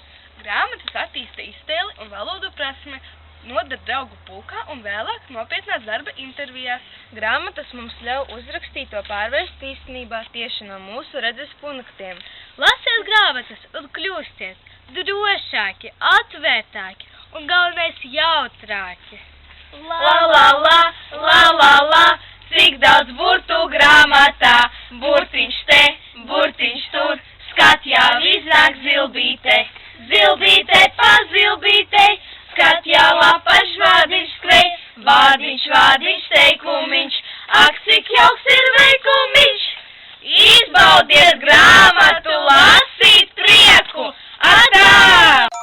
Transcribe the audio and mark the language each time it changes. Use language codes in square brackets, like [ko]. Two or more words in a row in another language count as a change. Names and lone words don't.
[lv] Grāmatas attīsta iztēli un valodu prasme, noder draugu pulkā un vēlāk nopietnās darba intervijās. Grāmatas mums ļauj uzrakstīto pārvērst īstenībā tieši no mūsu redzes punktiem. Lasiet grāmatas un kļūstiet drošāki, atvērtāki un galvenais jautrāki. La la la, la la la, cik daudz burtu grāmatā, burtiņš te, burtiņš tur, skat jau iznāk zilbīte, zilbīte pa zilbītei, skat jau apaš vārdiņš skrej, vārdiņš, vārdiņš, teikumiņš, ak cik jauks ir veikumiņš, izbaudiet grāmatu, lasīt prieku, atā!